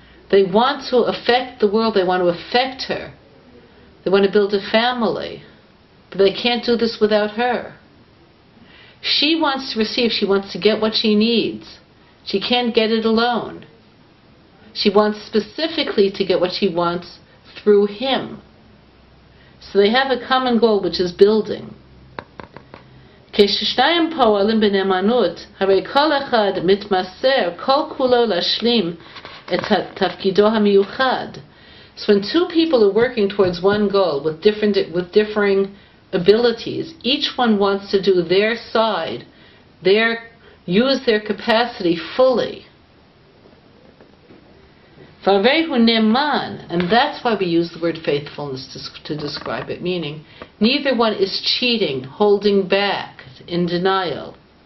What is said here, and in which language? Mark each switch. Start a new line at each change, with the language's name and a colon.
English: They want to affect the world, they want to affect her. They want to build a family, but they can't do this without her. She wants to receive, she wants to get what she needs. She can't get it alone. She wants specifically to get what she wants through him. So they have a common goal, which is building.
Hebrew: כששניים פועלים בנאמנות, הרי כל אחד מתמסר כל כולו להשלים את תפקידו המיוחד.
English: So when two people are working towards one goal with differing abilities, each one wants to do their side, use their capacity fully. And that's why we use the word faithfulness to describe it, meaning neither one is cheating, holding back, in denial.